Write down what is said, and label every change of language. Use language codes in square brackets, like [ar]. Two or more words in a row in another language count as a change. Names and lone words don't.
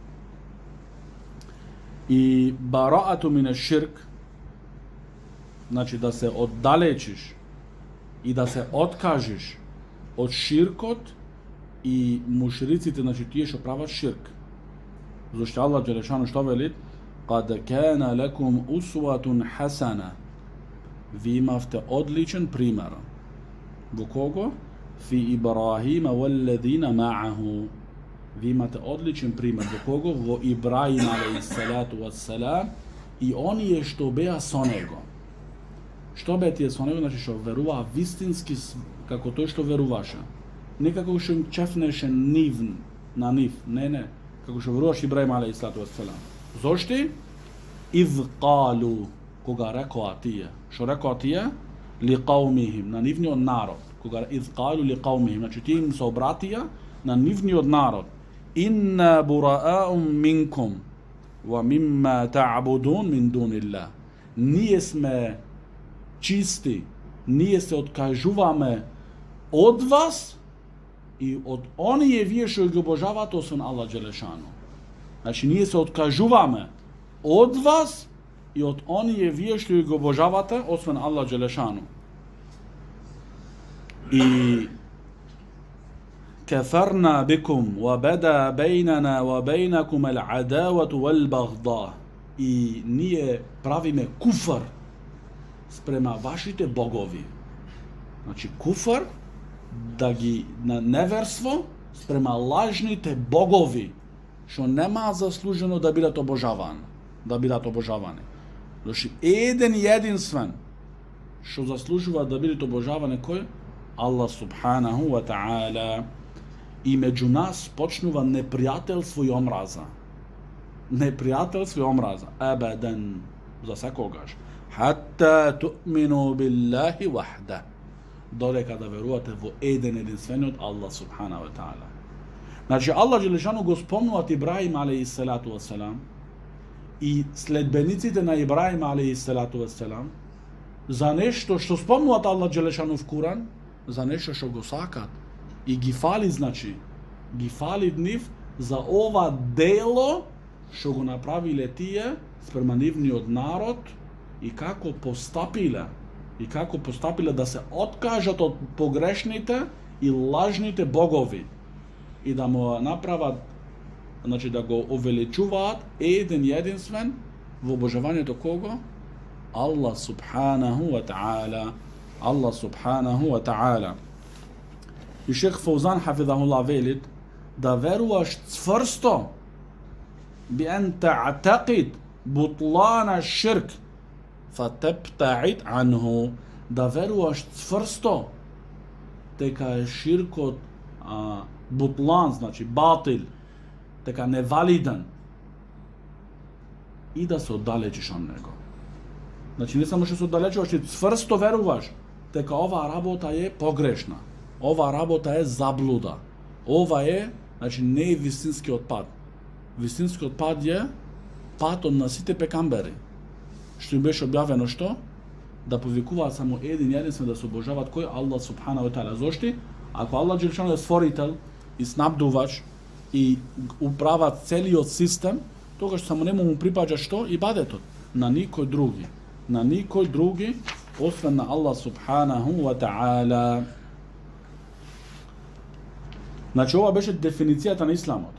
[mk] И [ar] براءة من الشرك, [mk] значи да се оддалечиш и да се откажиш од ширкот и мушриците, значи тие што прават ширк. Зашто Аллах Џелешану што вели? [ar] قد كان لكم أسوة حسنة. [mk] Ви имавте одличен пример. Во кого? [ar] في إبراهيم والذين معه. [mk] Ви имате одличен пример. Во кого? Во Ибраим [ar] عليه الصلاة والسلام [mk] и оние што беа со него. Што беа тие со него? Значи што веруваа вистински како тој што веруваше. Не како што им чефнеше на нив. Не. Како што веруваше Ибраим [ar] عليه الصلاة والسلام. [mk] Зошто? [ar] إذ قالوا, [mk] кога рекоа тие. Што рекоа тие? [ar] لقومهم, [mk] на нивниот народ. Кога [ar] إذ قالوا لقومهم, [mk] значи тие им се обратија на нивниот народ. [ar] إنا برآء منكم ومما تعبدون من دون الله. [mk] Ние сме чисти, ние се откажуваме од вас и од оние вие што ги обожавате освен Аллах Џелешану. Значи ние се откажуваме од вас и од оние вие што ги обожавате освен Аллах Џелешану. [ar] И كفرنا بكم وبدا بيننا وبينكم العداوة والبغضاء. [mk] И ние правиме куфар спрема вашите богови. Значи куфар да ги на неверство спрема лажните богови што нема заслужено да бидат обожавани. Значи еден единствен што заслужува да биде обожаван кој? [ar] الله سبحانه وتعالى. [mk] И меѓу нас почнува непријателство и омраза. Абаден, за секогаш. [ar] حتى تؤمنوا بالله وحده. [mk] Додека да верувате во еден единствениот Аллах [ar] سبحانه وتعالى. [mk] Значи Аллах Џелешану го спомнуваат Ибраим [ar] عليه الصلاة والسلام [mk] и следбениците на Ибраим [ar] عليه الصلاة والسلام [mk] за нешто што спомнуваат Аллах Џелешану в Куран, за нешто што го сакат. И ги фали, значи, ги фали нив за ова дело што го направиле тие спрема нивниот народ и како постапиле да се откажат од погрешните и лажните богови и да му направат, значи да го увеличуваат еден единствен во обожавањето кого? [ar] الله سبحانه وتعالى. [mk] И шех Фаузан хафизахуллах велит да веруваш цврсто [ar] بأن تعتقد بطلان الشرك فتبتعد عنه. [mk] Да веруваш цврсто дека е ширкот бутлан, значи батил, дека невалиден и да се оддалечиш од него. Значи не само што се оддалечуваш, и цврсто веруваш дека оваа работа е погрешна. Ова работа е заблуда. Ова е, значи не е вистинскиот пат. Вистинскиот пат е патот на сите пекамбери. Што им беше објавено што? Да повикуваат само еден единствен да се обожават кој? [ar] الله سبحانه وتعالى. [mk] Зошто? Ако Аллах Џелешану е створител и снабдувач и управа целиот систем, тогаш само нема му припаѓа што? Ибадетот. На никој други, освен на Аллах [ar] سبحانه وتعالى. [mk] Значи ова беше дефиницијата на исламот.